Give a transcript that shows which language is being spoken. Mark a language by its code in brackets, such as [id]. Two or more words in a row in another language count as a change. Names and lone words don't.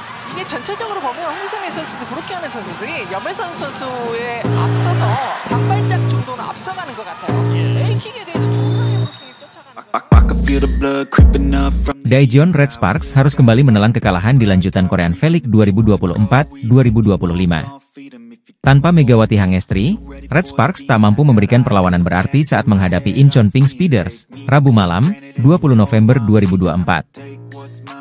[ko] 이게 전체적으로 보면 홍성애 선수도 그렇게 하는 선수들이 염혜선 선수에 앞서서 반발짝 정도는 앞서가는 것 같아요. A킥에 대해서 정말 브로킹이 쫓아가는. [id] Daejeon Red Sparks harus kembali menelan kekalahan di lanjutan Korean V-League 2024-2025. Tanpa Megawati Hangestri, Red Sparks tak mampu memberikan perlawanan berarti saat menghadapi Incheon Pink Speeders, Rabu malam, 20 November 2024.